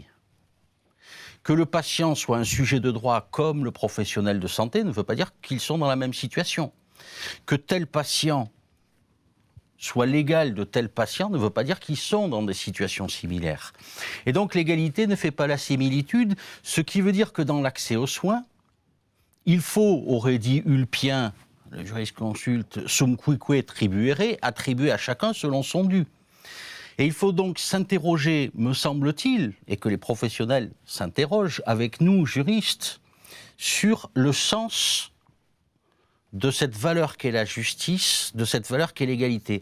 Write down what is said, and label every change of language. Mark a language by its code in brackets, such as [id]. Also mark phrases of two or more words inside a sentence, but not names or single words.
[fr] Que le patient soit un sujet de droit comme le professionnel de santé ne veut pas dire qu'ils sont dans la même situation. Que tel patient soit l'égal de tels patients ne veut pas dire qu'ils sont dans des situations similaires. Et donc l'égalité ne fait pas la similitude, ce qui veut dire que dans l'accès aux soins, il faut, aurait dit Ulpien, le jurisconsulte, [la] sum cuique tribuere, [fr] attribuer à chacun selon son dû. Et il faut donc s'interroger, me semble-t-il, et que les professionnels s'interrogent avec nous, juristes, sur le sens de cette valeur qu'est la justice, de cette valeur qu'est l'égalité.